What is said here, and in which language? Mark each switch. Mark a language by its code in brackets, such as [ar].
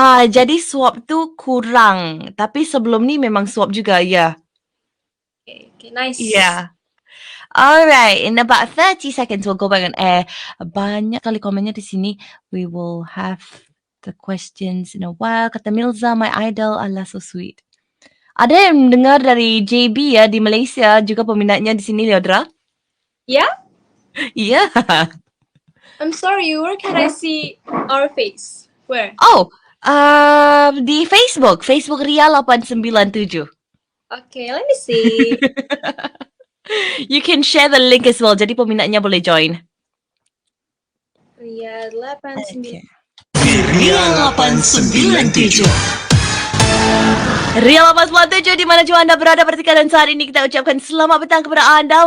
[ms] Jadi swab tu kurang. Tapi sebelum ni memang swab juga, ya. [en] Okay, nice. Yeah. Alright, in about 30 seconds we'll go back on air. [ms] Banyak kali komennya di sini. [en] We will have the questions in a while. Kata Milza, my idol, Allah so sweet. [ms] Ada yang dengar dari JB ya di Malaysia, juga peminatnya di sini, Liodra? [en] Yeah? Yeah. I'm sorry, where can I see our face? Where? [ms] Oh, di Facebook Ria 897. [en] Okay, let me see. You can share the link as well. [ms] Jadi peminatnya boleh join. Ria 89. Ria 897. Ria 897 di mana juga anda berada bertika, dan saat ini kita ucapkan selamat petang kepada anda.